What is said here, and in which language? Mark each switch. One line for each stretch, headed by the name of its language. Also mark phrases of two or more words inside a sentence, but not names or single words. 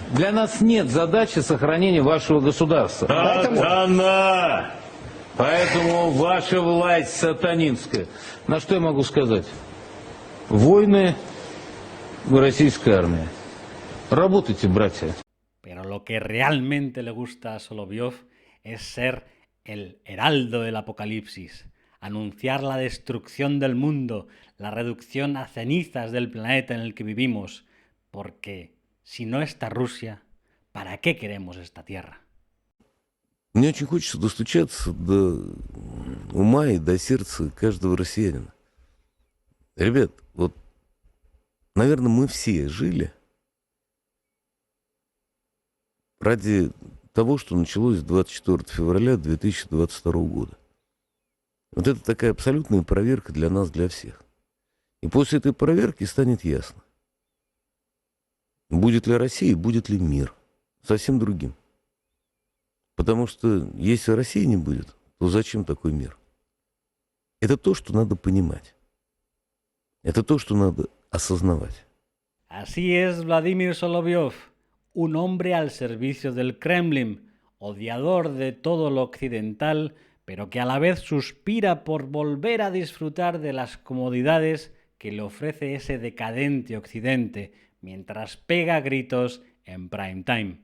Russian: Для нас нет задачи сохранения вашего государства. Сатана! Поэтому ваша власть сатанинская. На что я могу сказать? Войны российской армии. Работайте, братья.
Spanish: Pero lo que realmente le gusta a Solovyov es ser el heraldo del apocalipsis, anunciar la destrucción del mundo, la reducción a cenizas del planeta en el que vivimos, porque si no está Rusia, ¿para qué queremos esta tierra?
Russian: Мне очень хочется достучаться до ума и до сердца каждого россиянина. Ребят, вот, наверное, мы все жили ради того, что началось 24 февраля 2022 года. Вот это такая абсолютная проверка для нас, для всех. И после этой проверки станет ясно, будет ли Россия, будет ли мир. Совсем другим. Потому что если России не будет, то зачем такой мир? Это то, что надо понимать. Это то, что надо осознавать.
Spanish: Así es Vladimir Solovyov, un hombre al servicio del Kremlin, odiador de todo lo occidental, pero que a la vez suspira por volver a disfrutar de las comodidades que le ofrece ese decadente occidente, mientras pega gritos en
English: prime time.